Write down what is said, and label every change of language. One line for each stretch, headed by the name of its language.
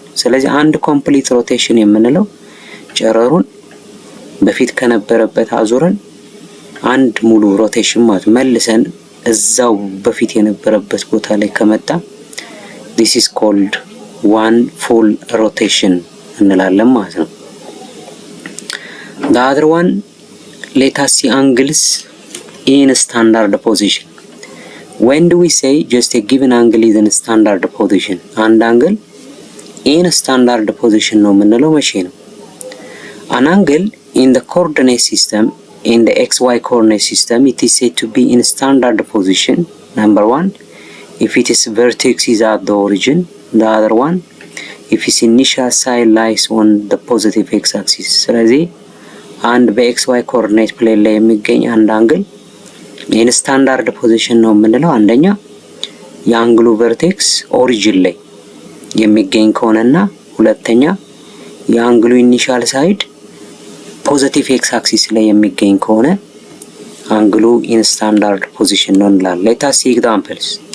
Amharic: ስለዚህ አንድ ኮምፕሊት ሮቴሽን የምንለው ጨረሩን በፊት ከነበረበት አዙረን አንድ ሙሉ ሮቴሽን ማለት መልሰን እዛው በፊት የነበረበት ቦታ ላይ ከመጣ
English: this is called one full rotation
Amharic: እንላለን ማለት ነው።
English: The other one, let us see angles in standard position. When do we say just a given angle is in standard position?
Amharic: አንድ አንግል
English: in standard position
Amharic: ነው የምንለው መቼ ነው?
English: An angle in the coordinate system, in the xy coordinate system, it is said to be in standard position. Number one, if its vertex is at the origin. The other one, if its initial side lies on the positive x-axis.
Amharic: ስለዚህ አንድ በxy coordinate plane ላይ የሚገኝ አንድ አንግል
English: in standard position
Amharic: ነው የምንለው አንደኛ የአንግሉ vertex origin ላይ የሚገኝ ከሆነና ሁለተኛ የአንግሉ ኢኒሻል ሳይድ ፖዚቲቭ ኤክስ አክሲስ ላይ የሚገኝ ከሆነ አንግሉ ኢን ስታንዳርድ ፖዚሽን ነው እንላለን።
English: let us see examples.